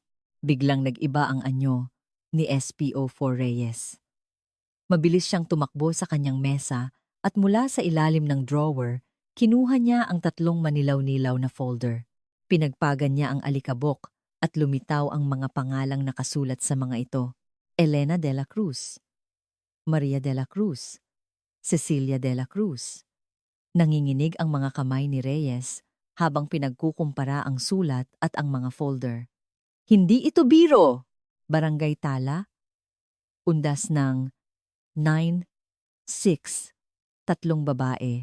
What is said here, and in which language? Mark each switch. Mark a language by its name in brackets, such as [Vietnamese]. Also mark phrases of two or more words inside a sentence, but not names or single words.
[Filipino] Biglang nag-iba ang anyo ni SPO4 Reyes. Mabilis siyang tumakbo sa kanyang mesa at mula sa ilalim ng drawer, kinuha niya ang tatlong manilaw-nilaw na folder. Pinagpagan niya ang alikabok at lumitaw ang mga pangalang nakasulat sa mga ito. Elena de la Cruz, Maria de la Cruz, Cecilia de la Cruz. Nanginginig ang mga kamay ni Reyes habang pinagkukumpara ang sulat at ang mga folder. Hindi ito biro! Barangay Tala, undas ng 9-6, tatlong babae.